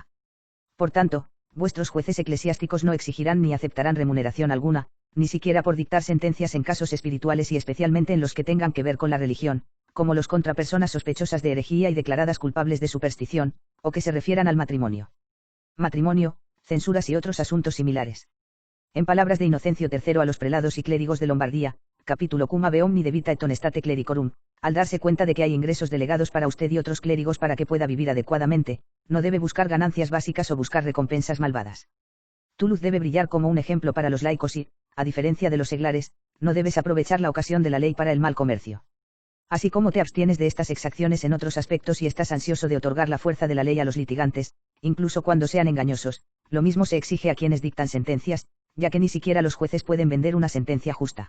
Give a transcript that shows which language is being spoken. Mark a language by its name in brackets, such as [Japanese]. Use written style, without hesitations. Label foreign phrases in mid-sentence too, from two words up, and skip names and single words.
[Spanish] Por tanto, vuestros jueces eclesiásticos no exigirán ni aceptarán remuneración alguna, ni siquiera por dictar sentencias en casos espirituales y especialmente en los que tengan que ver con la religión, como los contra personas sospechosas de herejía y declaradas culpables de superstición, o que se refieran al matrimonio, censuras y otros asuntos similares. En palabras de Inocencio III a los prelados y clérigos de Lombardía, capítulo cum ave omni de vita et honestate clericorum, al darse cuenta de que hay ingresos delegados para usted y otros clérigos para que pueda vivir adecuadamente, no debe buscar ganancias básicas o buscar recompensas malvadas. Tu luz debe brillar como un ejemplo para los laicos y, a diferencia de los seglares, no debes aprovechar la ocasión de la ley para el mal comercio. Así como te abstienes de estas exacciones en otros aspectos y estás ansioso de otorgar la fuerza de la ley a los litigantes, incluso cuando sean engañosos, lo mismo se exige a quienes dictan sentencias, ya que ni siquiera los jueces pueden vender una sentencia justa.